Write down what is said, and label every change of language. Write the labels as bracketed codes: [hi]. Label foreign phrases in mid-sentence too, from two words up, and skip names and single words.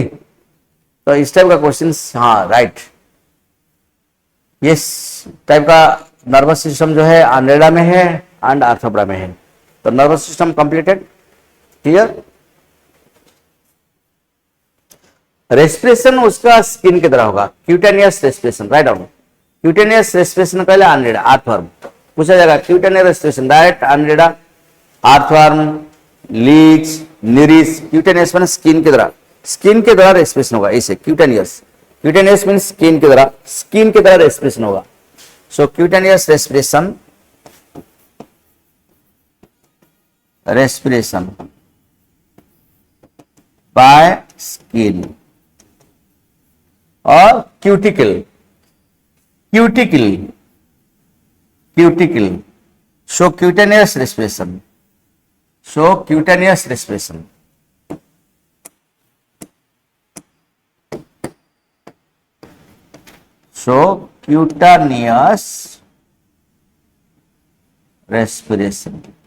[hi] तो इस टाइप का क्वेश्चन, हाँ राइट, ये टाइप का [en] nervous system [hi] जो है आर्नेडा में है एंड आर्थ्रोपोडा में है. [en] so nervous system completed. [hi] क्लियर? रेस्पिरेशन उसका स्किन की तरह होगा, [en] cutaneous respiration. right down, cutaneous respiration पहले Annelida, earthworm. [hi] पूछा जाएगा [en] cutaneous respiration, direct Annelida, earthworm, leech, Nereis. [hi] क्यूटेनियस माने स्किन की तरह, स्किन की तरह रेस्पिरेशन होगा. इसे क्यूटेनियस, [en] cutaneous mean skin [hi] की तरह, स्किन की तरह रेस्पिरेशन होगा. [en] so cutaneous respiration, respiration by skin, और cuticle, cuticle, cuticle show cutaneous respiration, show cutaneous respiration। show cutaneous respiration.